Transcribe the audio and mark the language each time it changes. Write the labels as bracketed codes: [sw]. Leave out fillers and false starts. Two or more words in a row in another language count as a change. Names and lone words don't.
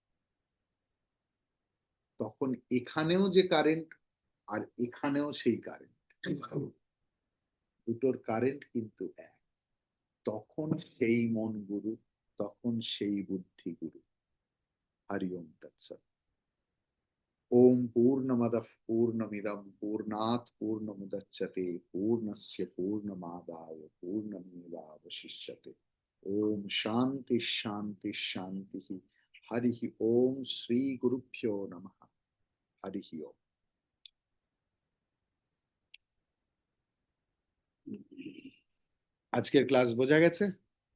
[bn] তখন এখানেও যে কারেন্ট আর এখানেও সেই কারেন্ট, দুটোর কারেন্ট কিন্তু এক। তখন সেই মন গুরু, তখন সেই বুদ্ধি গুরু। [sa] हरि ॐ तत्सत्। ॐ पूर्णमदः पूर्णमिदं पूर्णात् पूर्णमुदच्यते पूर्णस्य पूर्णमादाय पूर्णमेवावशिष्यते। ॐ शान्ति शान्ति शान्ति। हरि ॐ श्री गुरुभ्यो नमः। हरि ॐ। [bn] আজকের ক্লাস বোঝা গেছে?